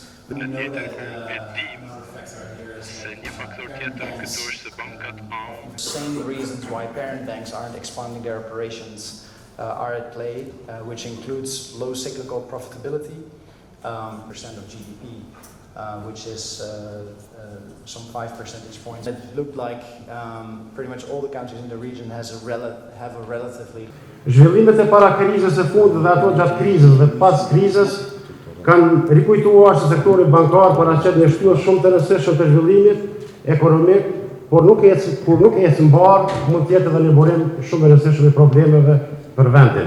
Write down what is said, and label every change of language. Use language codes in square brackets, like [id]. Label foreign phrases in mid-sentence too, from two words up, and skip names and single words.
[en] We know that same reasons why parent banks aren't expanding their operations are at play, which includes low cyclical profitability, percent of GDP, which is some 5 percentage points. It looked like pretty much all the countries in the region have a relatively. [sq] Zhvillimet e para krizës së fundit dhe ato gjatë krizës dhe pas krizës kanë rikujtuar se sektori bankar paraqet një shtyllë shumë të rëndësishme të zhvillimit ekonomik, por nuk ecë mbarë, mund të jetë edhe një burim shumë i rëndësishëm i problemeve për vendin.